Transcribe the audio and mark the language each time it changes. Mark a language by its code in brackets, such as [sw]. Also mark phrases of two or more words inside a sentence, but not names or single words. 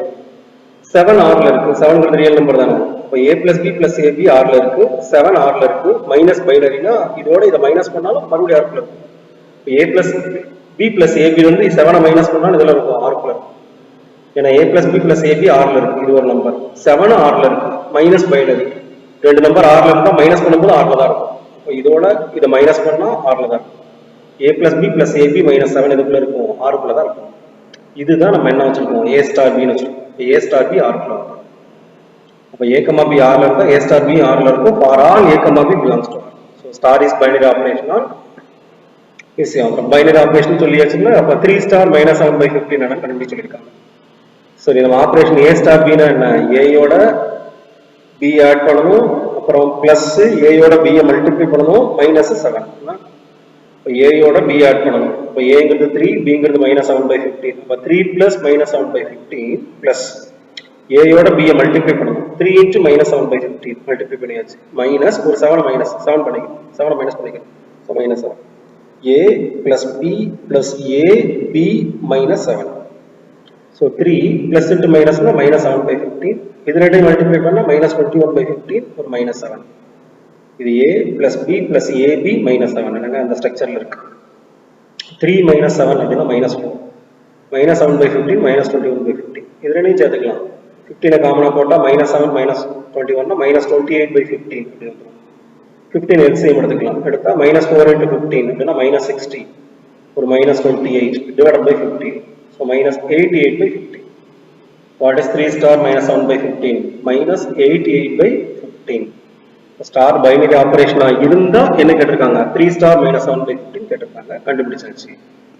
[ta] 7 Rல இருக்கு, 7 ரியல் நம்பர் தானே. இப்போ [en] A plus B plus AB [ta] Rல இருக்கு, 7 Rல இருக்கு, மைனஸ் பைனரினா இதோட இதை மைனஸ் பண்ணாலும் மறுபடியும் Rக்குள்ள இருக்கும். இப்போ [en] A plus B plus AB [ta] வந்து 7 மைனஸ் பண்ணாலும் இதில் இருக்கும், Rக்குள்ள இருக்கும். ஏன்னா [en] A plus B plus AB [ta] Rல இருக்கு, இது ஒரு நம்பர். 7 Rல இருக்கு, [en] minus binary. [ta] ரெண்டு நம்பர் Rல இருந்தா மைனஸ் பண்ணும்போது Rல தான் இருக்கும். இப்போ இதோட இதை மைனஸ் பண்ணா Rல தான் இருக்கும். [en] A plus B plus AB minus 7 [ta] இதுக்குள்ள இருக்கும், Rக்குள்ள தான் இருக்கும். இதுதான் நம்ம என்ன வச்சிருக்கோம், [en] A star B [ta] ன்னு வச்சிருக்கோம். [en] A star B [ta] Rக்குள்ள இருக்கும். அப்போ [en] A comma B [ta] Rல இருந்தா [en] A star B [ta] Rல இருக்கும். [en] For all A comma B belongs to R. So star is binary operation on [ta] ஈஸியாக வந்துடும். [en] binary operation [ta] சொல்லியாச்சுன்னா அப்போ 3 [en] star minus [ta] 7 by 15 என்ன கண்டுபிடிச்சு சொல்லியிருக்காங்க. சரி, நம்ம ஆப்ரேஷன் [en] A star B [ta] னா என்ன, ஏயோட B ஆட் பண்ணணும், அப்புறம் பிளஸ் ஏயோட B மல்டிப்ளை பண்ணணும், மைனஸ் 7. இப்போ ஏயோட B ஆட் பண்ணணும். இப்போ ஏங்கிறது 3, Bங்கிறது minus 7 by 15. இப்போ 3 [en] plus minus [ta] 7 by 15 plus ஏயோட B மல்டிப்ளை பண்ணணும். 3 into minus 7 by 15 மல்டிப்ளை பண்ணியாச்சு. மைனஸ் ஒரு 7 மைனஸ் 7 பண்ணிக்கணும், 7 மைனஸ் பண்ணிக்கணும். ஸோ மைனஸ் 7. [en] A plus B plus A B minus 7. So 3 plus into minus na minus 7 by 15. [ta] இது ரெண்டையும் மல்டிப்ளை பண்ணா minus 21 by 15 ஒரு minus 7. இது [en] A plus B plus AB minus 7 [ta] என்னங்க அந்த ஸ்ட்ரக்சர்ல இருக்கு. [en] 3 minus 7 அப்படின்னா minus 4. minus 7 by 15 minus 21 by 15. [ta] இது ரெண்டையும் சேர்த்துக்கலாம். 15 காமனா போட்டா minus 7 minus 21 னா minus 28 by 15 அப்படி வந்துடும். 15 LCM எடுத்துக்கலாம். எடுத்தா minus 4 into 15 அப்படின்னா minus 60 ஒரு minus 28 divided by 15. [en] So minus 88 by 15. What is 3 star minus 7 by 15? Minus 88 by 15. Star binary operation [ta] இருந்தா என்ன கேட்டிருக்காங்க, [en] 3 star minus 7 by 15 [ta] கேட்டிருக்காங்க, கண்டுபிடிச்சாச்சு.